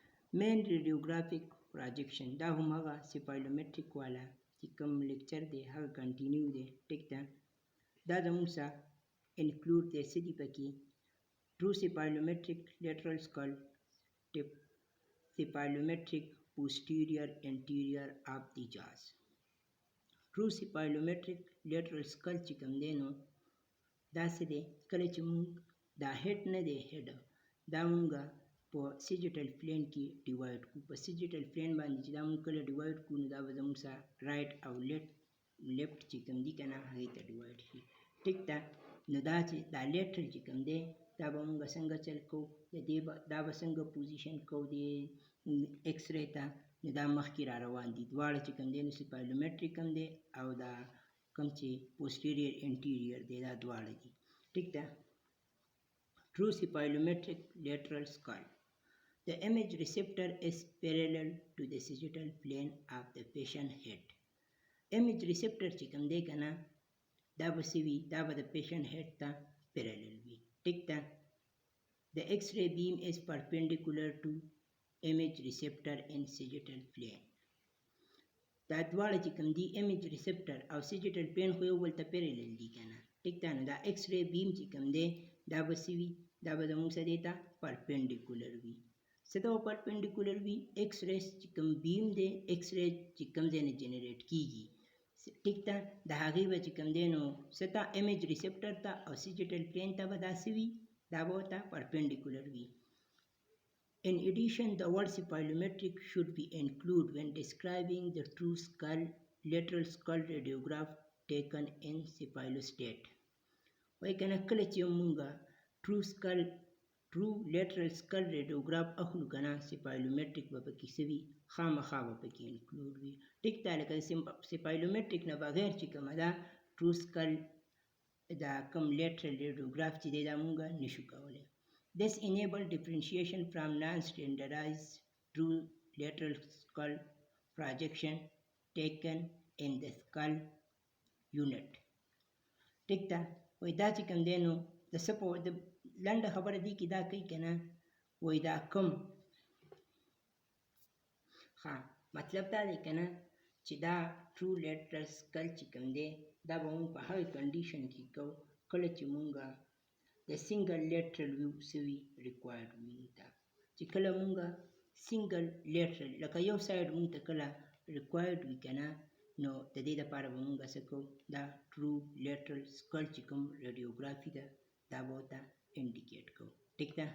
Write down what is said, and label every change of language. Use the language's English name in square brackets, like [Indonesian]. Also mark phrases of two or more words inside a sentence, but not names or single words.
[English] main radiographic projection [Pashto] دا هم هغه سیپایلومټریک والا چې کوم لیکچر دی هغه کنټینیو دی ټیک ده. دا زموږ سره انکلوډ دی څه دي پکې [English] true cephalometric lateral skull tip cephalometric posterior anterior of the jaws. true cephalometric lateral skull [Pashto] چې کوم دی نو دا څه دی کله چې موږ دا هیډ نه دی هیډ دا موږ په [English] sagittal plane [Pashto] کې ډیوایډ کړو په [English] sagittal plane [Pashto] باندې چې دا موږ کله ډیوایډ کړو نو دا به زموږ سره رایټ او لیفټ چې کوم دي که نه هغې ته ډیوایډ شي ټیک ده. نو دا چې دا لیټرل چې کوم دی دا به موږ څنګه چل کوو دا به څنګه پوزیشن کوو د [English] X-ray [Pashto] ته نو دا مخکې را روان دي دواړه چې کوم دی نو سیپایلومټریک هم دی او دا کوم چې [English] posterior anterior [Pashto] دی دا دواړه دي ټیک ده. [English] True cephalometric lateral skull. The image receptor is parallel to the sagittal plane of the patient head. Image receptor [Pashto] چې کوم دی که نه دا به څه وي دا به د [English] patient head [Pashto] ته پیرالل وي ټیک ده. [English] The X-ray beam is perpendicular to image receptor in sagittal plane. [Pashto] دا دواړه چې کوم دي [English] image receptor [Pashto] او [English] sagittal plane [Pashto] خو یو بل ته پیرالل دي که نه ټیک ده. نو دا [English] X-ray beam [Pashto] چې کوم دی دا به څه وي دا به زموږ څه دی ته پرپینډیکولر وي څه ته به پرپینډیکولر وي [English] X-rays [Pashto] چې کوم بیم دی [English] X-ray [Pashto] چې کوم ځای نه جنریټ کیږي ټیک ده د هغې به چې کوم دی نو څه ته [English] image receptor [Pashto] ته او [English] sagittal plane [Pashto] ته به دا څه وي دا به ورته پرپینډیکولر وي. [English] In addition, the word cephalometric should be included when describing the true skull lateral skull radiograph taken in cephalostate. [Pashto] وایي که نه کله چې مونږ [English] true lateral skull radiograph [Pashto] اخلو که نه سیپایلومټریک به پکې څه وي خامخا به پکې انکلوډ وي ټیک ده. لکه سیپایلومټریک نه بغیر چې کومه ده [English] true skull [Pashto] دا کوم [English] lateral radiograph [Pashto] چې دی دا مونږ نشو کولی. [English] This enable differentiation from non-standardized true lateral skull projection taken in the skull unit. [Pashto] ټیک ده. وایي دا چې کوم دی نو د څه په د لنډه خبره دی کې دا کوي که نه وایي دا کوم مطلب دا دی که نه چې دا [English] true lateral skull [Pashto] چې کوم دی دا به مونږ په هغې کنډیشن کې کوو کله چې مونږ د [English] single lateral view [Pashto] څه وي ریکوایرډ وي مونږ ته چې کله مونږ [English] single lateral [Pashto] لکه یو سایډ مونږ ته کله ریکوایرډ وي که نه نو د دې لپاره به مونږ څه کوو دا [English] true lateral skull [Pashto] چې کوم ریډیوګرافي ده دا به ورته انډیکیټ کوو ټیک ده.